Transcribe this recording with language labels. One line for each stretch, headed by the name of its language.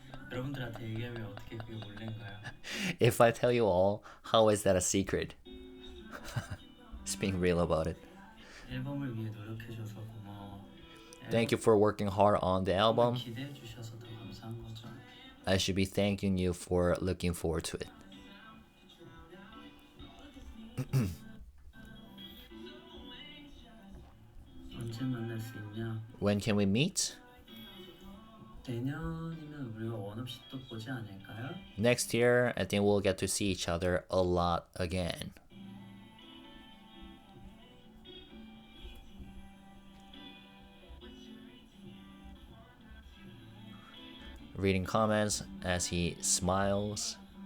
Korean: 여러분들한테 얘기하면 어떻게 그게 몰래인가요?
English: If I tell you all, how is that a secret? Just being real about it.
Korean: 앨범을 위해 노력해 줘서 고마워.
English: Thank you for working hard on the album.
Korean: 기대해 주셔서 더 감사한 거죠.
English: I should be thanking you for looking forward to it.
Korean: 언제 만날 수 있냐?
English: When can we meet?
Korean: 내년이면 우리가 원 없이 또 보지 않을까요?
English: Next year, I think we'll get to see each other a lot again. Reading comments as he smiles.